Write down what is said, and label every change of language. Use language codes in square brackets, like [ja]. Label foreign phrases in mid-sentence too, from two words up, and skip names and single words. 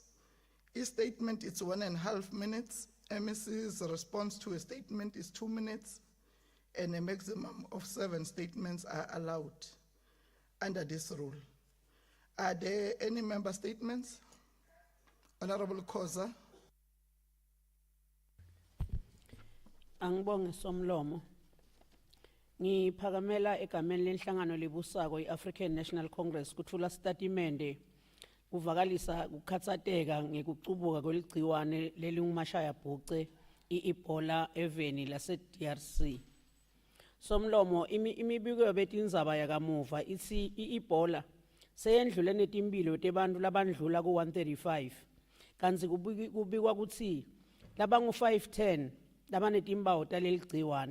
[en] Each statement is 1.5 minutes. MEC's response to a statement is 2 minutes, and a maximum of 7 statements are allowed under this rule. Are there any member statements? Honorable Khoza. [ss] Angibonge Somlomo. Ngiphakamela egameni lenhlangano lebusako i-African National Congress kuthula statimende kuvakalisa ukukhathateka ngekucubuka kweligciwane lelingumashaya bhuce i-Ebola eveni lase-DRC. Somlomo, imibiko betindzaba yakamuva ithi i-Ebola seyendlule netimpilo tebantu labandlula ku-135 kanti kubikwa kutsi labangu-510 labanetimpawu taleli gciwane.